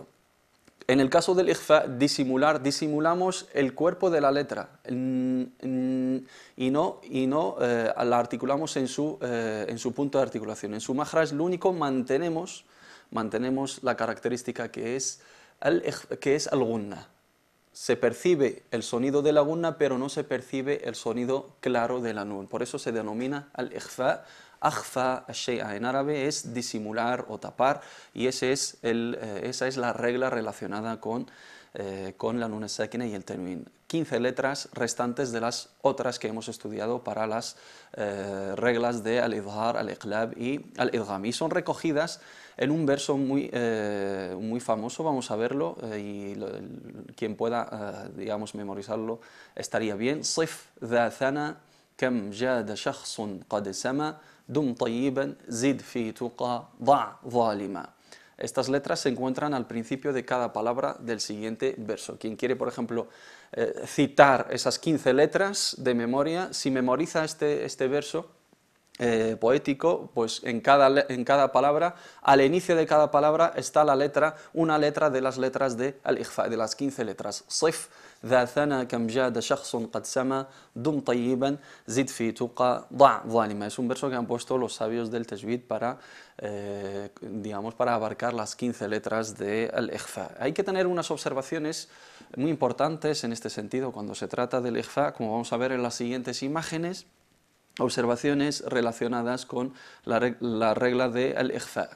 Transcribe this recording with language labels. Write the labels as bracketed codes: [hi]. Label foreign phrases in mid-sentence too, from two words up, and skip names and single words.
[es] En el caso del ikhfa, disimulamos el cuerpo de la letra y no la articulamos en su punto de articulación. En su makhraj, lo único, mantenemos la característica que es al-gunna. Se percibe el sonido de la gunna, pero no se percibe el sonido claro de la nun. Por eso se denomina al-ikhfa. [ar] أخفى الشيء [es] en árabe es disimular o tapar, y esa es la regla relacionada con la nun as-sakina y el tanwin. 15 letras restantes de las otras que hemos estudiado para las reglas de al-idhar, al-iqlab y al-idgham. Y son recogidas en un verso muy famoso, vamos a verlo, y quien pueda, digamos, memorizarlo estaría bien. [ar] صف ذا ثنا كم جاد شخص قد سما دم طيبا زد في تقى ضع ظالما. [es] Estas letras se encuentran al principio de cada palabra del siguiente verso. Quien quiere, por ejemplo, citar esas 15 letras de memoria, si memoriza este verso poético, pues en cada palabra, al inicio de cada palabra está una letra de las letras de al-ikhfa, de las 15 letras. [ar] Sif ذا ثنا كم جاد شخص قد سما دم طيبا زد في تقى ضع ظالما. [es] Es un verso que han puesto los sabios del tajwid para abarcar las 15 letras de al-ikhfa. Hay que tener unas observaciones muy importantes en este sentido cuando se trata del ikhfa, como vamos a ver en las siguientes imágenes. Observaciones relacionadas con la regla de al-ikhfa.